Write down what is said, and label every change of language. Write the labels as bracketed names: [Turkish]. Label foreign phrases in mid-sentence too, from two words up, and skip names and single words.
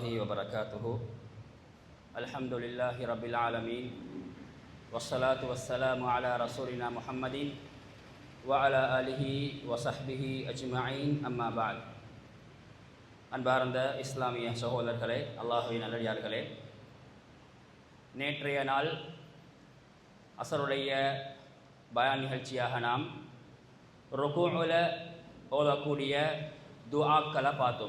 [Arabic] وبركاته. الحمد لله رب العالمين والصلاة والسلام على رسولنا محمد وعلى آله وصحبه أجمعين أما بعد. [Tamil] அன்பார்ந்த இஸ்லாமிய சகோதரர்களே, அல்லாஹ்வின் நல்லடியார்களே, நேற்றைய நாள் அசருடைய பயான் நிகழ்ச்சியாக நாம் ருக்கூஉல ஓதக்கூடிய துஆக்களை பார்த்தோம்.